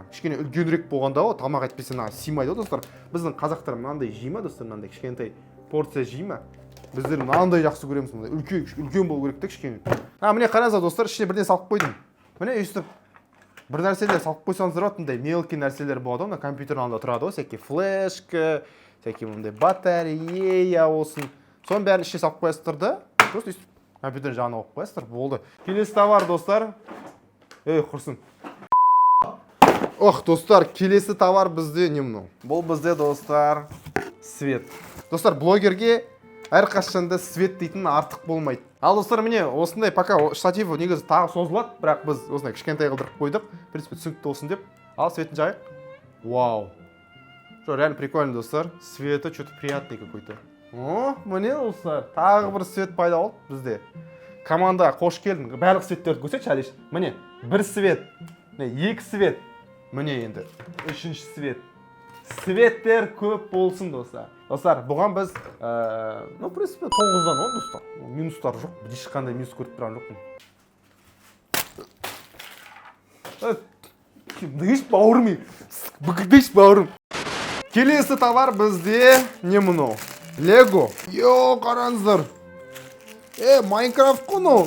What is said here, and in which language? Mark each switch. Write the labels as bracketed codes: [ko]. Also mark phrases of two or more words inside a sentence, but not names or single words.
[kk] Кішкене үлкенірек болғанда ғой, тамақ әйтпесе мына сыймайды ғой достар. Біздің қазақтар мынандай жейма достар, мынандай кішкентай порция жейма. Біздер мынандай жақсы көреміз, мынандай үлкен болу керек те кішкене. Міне қараңыздар достар, ішіне бірден салып қойдым. Міне өйстіп бір нәрселер салып қойсаңыздар болады, мындай мелкий нәрселер болады ғой, мына компьютердің алдында тұрады ғой, [ru] всякие флешка, всякие [kk] мындай батарея болсын. Соның бәрін ішіне салып қоясыздар да, просто өйстіп компьютердің жағына қойып қоясыздар, болды. Келесі товар достар. Құрсын. Ох, достар, келесі товар бізде не мынау? Бұл бізде достар свет. Достар, блогерге әрқашанда свет дейтін артық болмайды. Ал достар, міне осындай пока штатив негізі тағы созылады, бірақ біз осындай кішкентай қылдырып қойдық. [ru] В принципе, [kk] түсінікті болсын деп. Ал светін жайық. Вау. [ru] Что, реально прикольно, достар. Светі что-то приятный какой-то. О, [kk] міне достар, тағы бір свет пайда болды бізде. Командаға қош келдің. Барлық светтерді көрсетші, Алиш. Міне, бір свет, екі свет. Міне енді, үшінші свет. Светтер көп болсын достар. Достар, бұған біз, [ru] в принципе, [kk] 9-дан 10 достар. Минустар жоқ, ешқандай минус көріп тұрған жоқпын. Дыш бауырым, дыш бауырым. Келесі товар бізде не мұнау? Лего. Йо, қараңыздар. Майнкрафт құны.